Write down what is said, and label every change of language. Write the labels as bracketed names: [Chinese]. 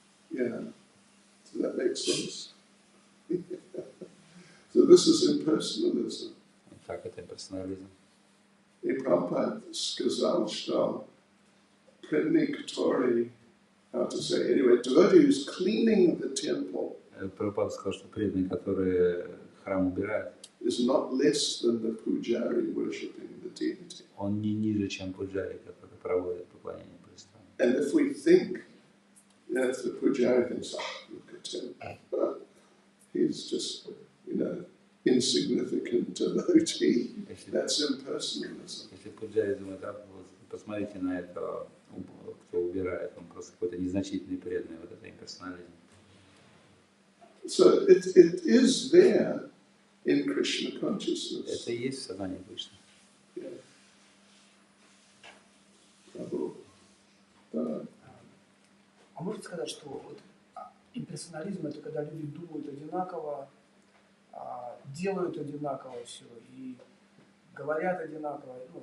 [English] Yeah. Does that make sense? So this is impersonalism. [Russian] Так, это имперсонализм. И Prabhupada сказал, что преданный, который, [English] how to say, anyway, devotee who's cleaning the temple [Russian] Прабхупада сказал, что преданные, которые храм убирают, [English] is not less than the pujari worshipping the deity. [Russian] он не ниже, чем пуджари, который проводит поклонение божествам. [English] And if we think, if the pujari thinks, look at him, he's just, insignificant devotee, that's impersonalism. [Russian] Если пуджари думает, вот, посмотрите на этого, кто убирает, он просто какой-то незначительный преданный, вот это имперсонализм. [English] So it is there in Krishna consciousness. [Russian] Это и есть сознание Кришны. [English] Yeah. [Russian] А можно сказать, что вот имперсонализм — это когда люди думают одинаково, делают одинаково все и говорят одинаково.